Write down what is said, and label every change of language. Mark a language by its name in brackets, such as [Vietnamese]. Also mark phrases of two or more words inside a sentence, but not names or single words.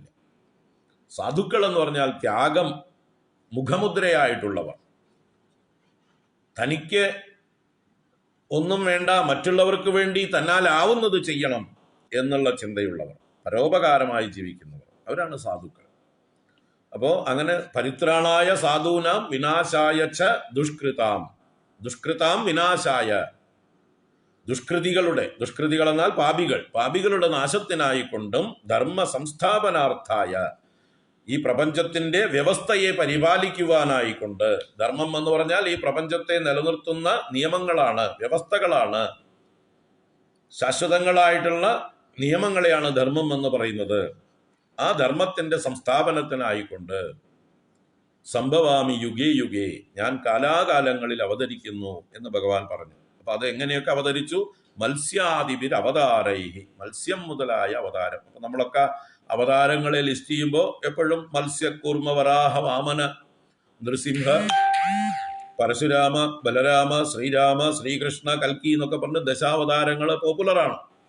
[Malayalam] സാധുക്കൾ എന്ന് പറഞ്ഞാൽ ത്യാഗം മുഖമുദ്രയായിട്ടുള്ളവർ, തനിക്ക് ഒന്നും വേണ്ട, മറ്റുള്ളവർക്ക് വേണ്ടി തന്നാലാവുന്നത് ചെയ്യണം എന്നുള്ള ചിന്തയുള്ളവർ, പരോപകാരമായി ജീവിക്കുന്നവർ, അവരാണ് സാധുക്കൾ. അപ്പോ അങ്ങനെ [Sanskrit] പരിത്രാണായ സാധൂനാം വിനാശായ ച ദുഷ്കൃതാം, ദുഷ്കൃതാം വിനാശായ, [Malayalam] ദുഷ്കൃതികൾ എന്നാൽ പാപികളുടെ നാശത്തിനായിക്കൊണ്ടും [Sanskrit] ധർമ്മ സംസ്ഥാപനാർത്ഥായ, [Malayalam] ഈ പ്രപഞ്ചത്തിന്റെ വ്യവസ്ഥയെ പരിപാലിക്കുവാനായിക്കൊണ്ട്, ധർമ്മം എന്ന് പറഞ്ഞാൽ ഈ പ്രപഞ്ചത്തെ നിലനിർത്തുന്ന നിയമങ്ങളാണ്, വ്യവസ്ഥകളാണ്, ശാശ്വതങ്ങളായിട്ടുള്ള നിയമങ്ങളെയാണ് ധർമ്മം എന്ന് പറയുന്നത്. ആ ധർമ്മത്തിന്റെ സംസ്ഥാപനത്തിനായിക്കൊണ്ട് [Sanskrit] സംഭവാമി യുഗേ യുഗേ, [Malayalam] ഞാൻ കാലാകാലങ്ങളിൽ അവതരിക്കുന്നു എന്ന് ഭഗവാൻ പറഞ്ഞു. അപ്പൊ അത് എങ്ങനെയൊക്കെ അവതരിച്ചു? [Sanskrit] മത്സ്യാദിവിർ അവതാരൈഹി, [Malayalam] മത്സ്യം മുതലായ അവതാരം. അപ്പൊ നമ്മളൊക്കെ അവതാരങ്ങളെ ലിസ്റ്റ് ചെയ്യുമ്പോൾ എപ്പോഴും മത്സ്യ, കൂർമ്മ, വരാഹ, വാമന, നൃസിംഹ, പരശുരാമ, ബലരാമ, ശ്രീരാമ, ശ്രീകൃഷ്ണ, കൽക്കി എന്നൊക്കെ പറഞ്ഞ് ദശാവതാരങ്ങൾ പോപ്പുലറാണ്.